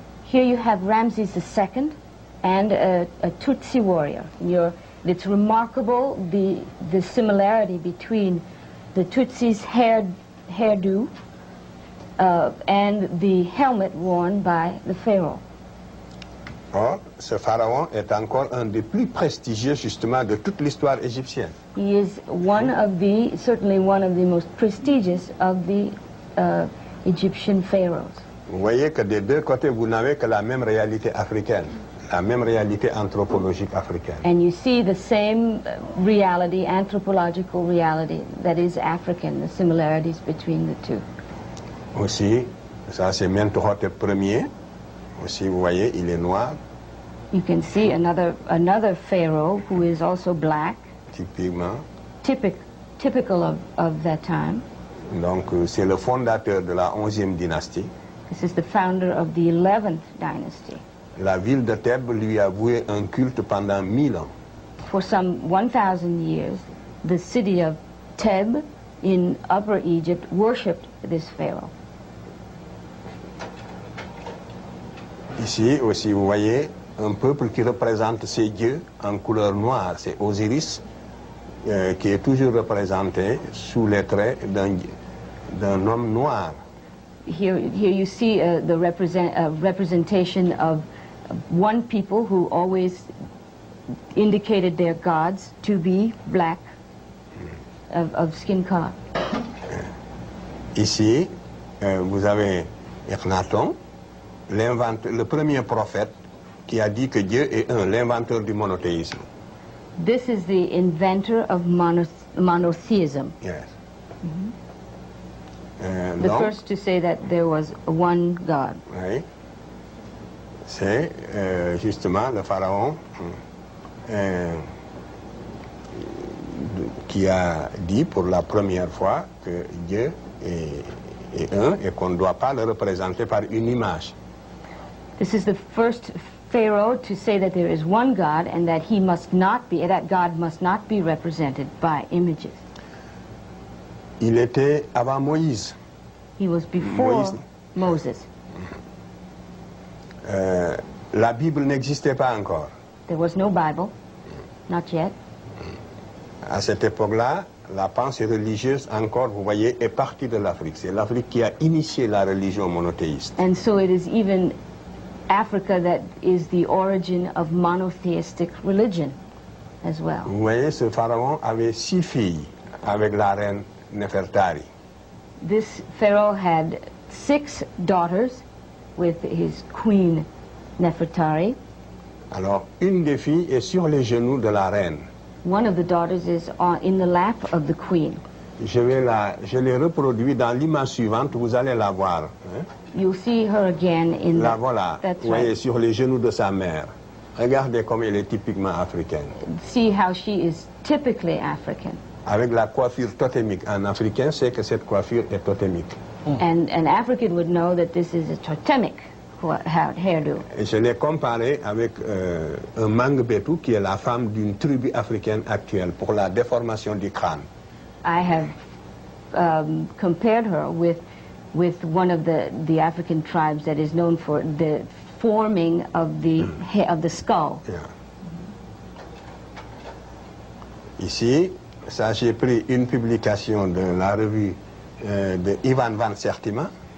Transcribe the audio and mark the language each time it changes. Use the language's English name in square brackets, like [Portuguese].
[English] Here you have Ramses II and a Tutsi warrior. It's remarkable the similarity between the Tutsi's hairdo and the helmet worn by the pharaoh. [French] Or, ce pharaon est encore un des plus prestigieux justement de toute l'histoire égyptienne. [English] He is certainly one of the most prestigious of the Egyptian pharaohs. [French] Vous voyez que des deux côtés, vous n'avez que la même réalité africaine, la même réalité anthropologique africaine. [English] And you see the same reality, anthropological reality, that is African, the similarities between the two. [French] Aussi, ça c'est Mentuhotep Ier. Aussi, vous voyez, il est noir. [English] You can see another pharaoh who is also black. [French] Typiquement. [English] Typical of that time. [French] Donc, c'est le fondateur de la 11e dynastie. [English] This is the founder of the 11th dynasty. [French] La ville de Thèbes lui a voué un culte pendant 1000 ans. [English] For some 1,000 years, the city of Thebes in Upper Egypt worshipped this pharaoh. [French] Ici aussi, vous voyez un peuple qui représente ses dieux en couleur noire. C'est Osiris qui est toujours représenté sous les traits d'un homme noir. [English] Here you see the representation of one people who always indicated their gods to be black, of skin color. [French] Ici, vous avez Akhenaton, le premier prophète qui a dit que Dieu est un, l'inventeur du monothéisme. [English] This is the inventor of monotheism. Yes. The first to say that there was one God. [French] Oui. C'est justement le pharaon qui a dit pour la première fois que Dieu est un et qu'on ne doit pas le représenter par une image. [English] This is the first pharaoh to say that there is one God and that that God must not be represented by images. [French] Il était avant Moïse. [English] He was before Moses. [French] La Bible n'existait pas encore. [English] There was no Bible, not yet. [French] À cette époque-là, la pensée religieuse, encore, vous voyez, est partie de l'Afrique. C'est l'Afrique qui a initié la religion monothéiste. [English] And so it is even Africa that is the origin of monotheistic religion as well. [French] Vous voyez, ce pharaon avait 6 filles avec la reine Nefertari. [English] This pharaoh had 6 daughters with his queen Nefertari. [French] Alors, une des filles est sur les genoux de la reine. [English] One of the daughters is in the lap of the queen. [French] Je l'ai reproduit dans l'image suivante, vous allez la voir. Hein? [English] You'll see her again in [French] la voilà, vous voyez, sur les genoux de sa mère. Regardez comme elle est typiquement africaine. [English] See how she is typically African. [French] Avec la coiffure totémique. En africain, c'est que cette coiffure est totémique. [English] And an African would know that this is a totemic hairdo. [French] Et je l'ai comparé avec un Mangbetu qui est la femme d'une tribu africaine actuelle pour la déformation du crâne. [English] I have compared her with one of the African tribes that is known for the forming of the skull. Yeah. [French] Ici, ça j'ai pris une publication de la revue de Ivan van Sertima.